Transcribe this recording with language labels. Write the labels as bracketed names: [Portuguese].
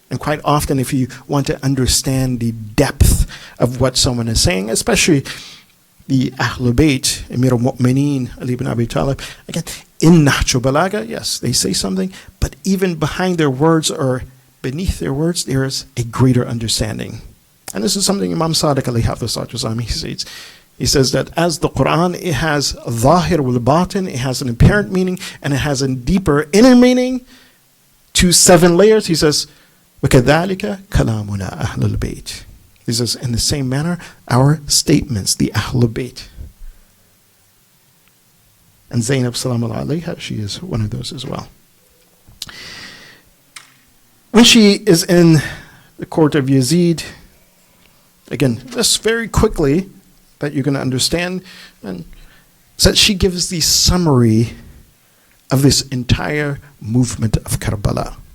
[English] And quite often, if you want to understand the depth of what someone is saying, especially the Ahlul Bayt, Amir al-Mu'mineen, Ali ibn Abi Talib, again, in Nahj Balagha, yes, they say something, but even behind their words or beneath their words, there is a greater understanding. And this is something Imam Sadiq alayhi hafidh he says that as the Quran, it has [Arabic] zahir wal batin, [English] it has an apparent meaning, and it has a deeper inner meaning, to 7 layers. He says, [Arabic] وَكَذَلِكَ كَلَامُنَا أَهْلُ الْبَيْتِ. [English] He says, in the same manner, our statements, the Ahlul Bayt. And Zainab salamullah alayha, she is one of those as well. When she is in the court of Yazid, again, just very quickly, that you're going to understand, and so that she gives the summary of this entire movement of Karbala.